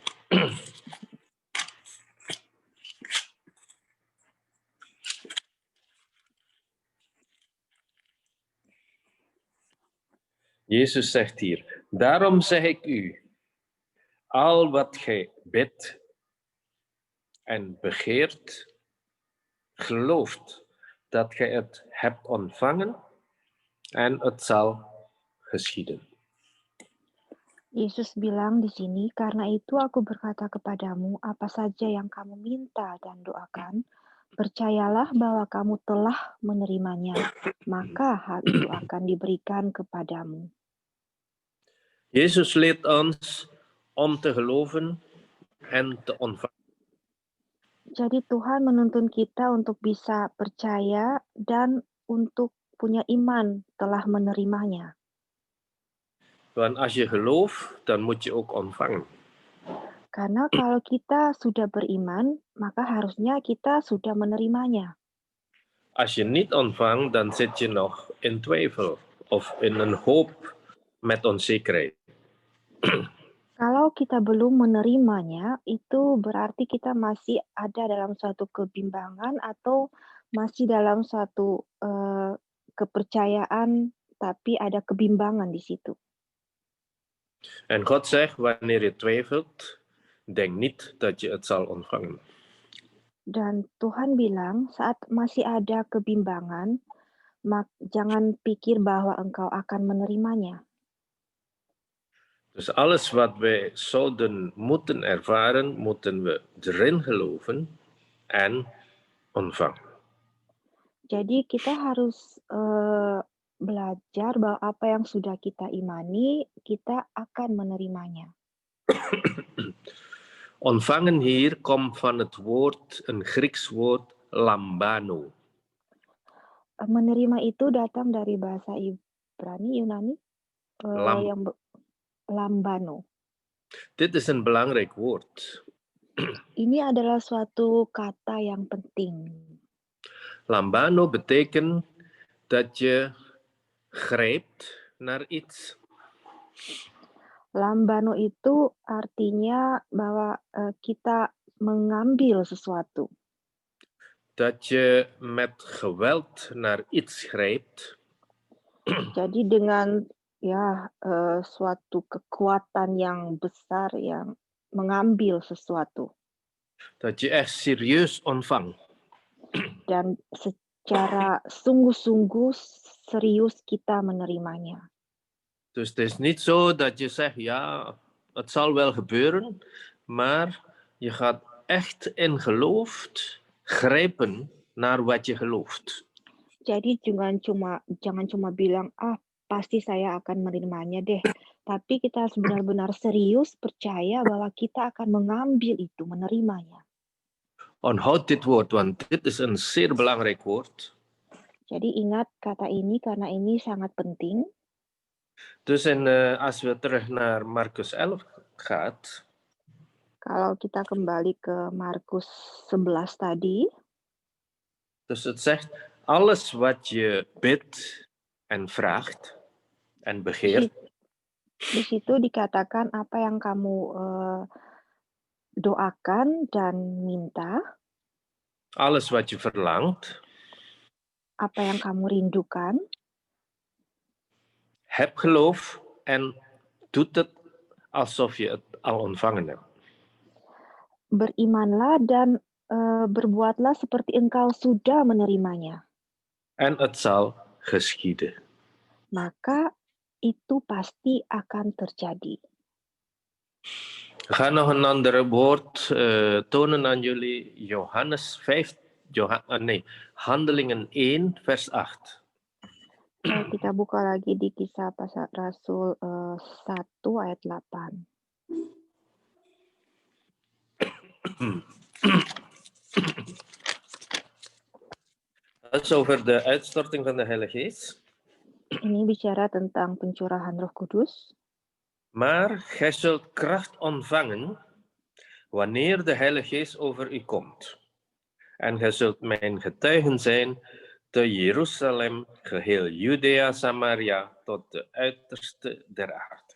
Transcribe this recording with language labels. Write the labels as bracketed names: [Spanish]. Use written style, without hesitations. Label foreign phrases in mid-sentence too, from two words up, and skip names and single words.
[Dutch] Jezus zegt hier, daarom zeg ik u, al wat gij bidt en begeert, gelooft dat gij het hebt ontvangen en het zal geschieden. [Indonesian] Yesus bilang di sini, "Karena itu aku berkata kepadamu, apa saja yang kamu minta dan doakan, percayalah bahwa kamu telah menerimanya, maka hal itu akan diberikan kepadamu." [Dutch] Jezus leert ons om te geloven en te ontvangen. [Indonesian] Jadi Tuhan menuntun kita untuk bisa percaya dan untuk punya iman telah menerimanya. [Dutch] Want als je gelooft, dan moet je ook ontvangen. [Indonesian] Karena kalau kita sudah beriman, maka harusnya kita sudah menerimanya. [Dutch] Als je niet ontvangt, dan zit je nog in twijfel of in een hoop met onzekerheid. [Indonesian] Kalau kita belum menerimanya, itu berarti kita masih ada dalam suatu kebimbangan atau masih dalam suatu kepercayaan, tapi ada kebimbangan di situ. [Dutch] En God zegt, wanneer je twijfelt, denk niet dat je het zal ontvangen. [Indonesian] Dan Tuhan bilang, saat masih ada kebimbangan, jangan pikir bahwa engkau akan menerimanya. [Dutch] Dus alles wat wij zouden moeten ervaren, moeten we erin geloven en ontvangen. [Indonesian] Jadi kita harus belajar bahwa apa yang sudah kita imani, kita akan menerimanya. [Dutch] Ontvangen hier komt van het woord, een Grieks woord, lambano. [Indonesian] Menerima itu datang dari bahasa Ibrani, Yunani, yang lambano. [Dutch] Dit is een belangrijk woord. [Indonesian] Ini adalah suatu kata yang penting. [Dutch] Lambano betekent dat je grijpt naar iets. [Indonesian] Lambano itu artinya bahwa kita mengambil sesuatu. [Dutch] Dat je met geweld naar iets grijpt. [Indonesian] Jadi dengan suatu kekuatan yang besar yang mengambil sesuatu. [Dutch] Dat je echt serieus ontvangt. [Indonesian] Dan secara sungguh-sungguh serius kita menerimanya. [Dutch] Dus het is niet zo dat je zegt, ja, het zal wel gebeuren, maar je gaat echt in geloof grijpen naar wat je gelooft. [Indonesian] Jadi jangan cuma bilang, pasti saya akan menerimanya deh. Tapi kita harus benar-benar serius percaya bahwa kita akan mengambil itu, menerimanya. [Dutch] Onthoud dit woord, want dit is een zeer belangrijk woord. [Indonesian] Jadi ingat kata ini karena ini sangat penting. [Dutch] Dus als we terug naar Markus 11 gaat, [Indonesian] Kalau kita kembali ke Markus 11 tadi, [Dutch] dus het zegt, alles wat je bidt en vraagt en begeert, [Indonesian] di situ dikatakan apa yang kamu doakan dan minta, [Dutch] alles wat je verlangt, [Indonesian] apa yang kamu rindukan, [Dutch] heb geloof en doet het alsof je het al ontvangen hebt. [Indonesian] berimanlah dan berbuatlah seperti engkau sudah menerimanya. [Dutch] En het zal geschieden. [Indonesian] Maka itu pasti akan terjadi. [Dutch] We gaan nog een ander woord tonen aan jullie. Johannes 5, Handelingen 1, vers 8. [Indonesian] Kita buka lagi di Kisah Para Rasul 1 ayat 8. [Dutch] Dat is over de uitstorting van de Heilige Geest. [Indonesian] Ini bicara tentang pencurahan Roh Kudus. [Dutch] Maar gij zult kracht ontvangen wanneer de Heilige Geest over u komt. En gij zult mijn getuigen zijn te Jeruzalem, geheel Judea, Samaria, tot de uiterste der aarde.